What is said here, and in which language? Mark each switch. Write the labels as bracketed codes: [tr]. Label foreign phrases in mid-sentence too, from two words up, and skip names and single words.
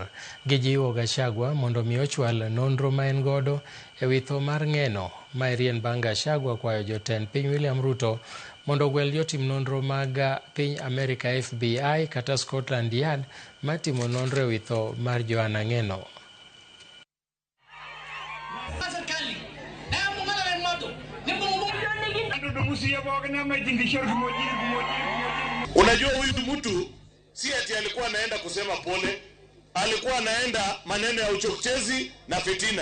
[luo] Gijiwo Gachagua mondo mi ochwal nonro ma en godo e wi tho mar ng'eno ma irien bang' Gachagua kwayo jotend piny William Ruto mondo ogwel jotim nonro mag piny Amerika FBI kata Scotland Yard matimo nonro e wi tho mar Joanna Ng'eno. [sw] Unajua huyu mtu si ati alikuwa anaenda kusema pole, alikuwa anaenda maneno ya uchochezi na fitina.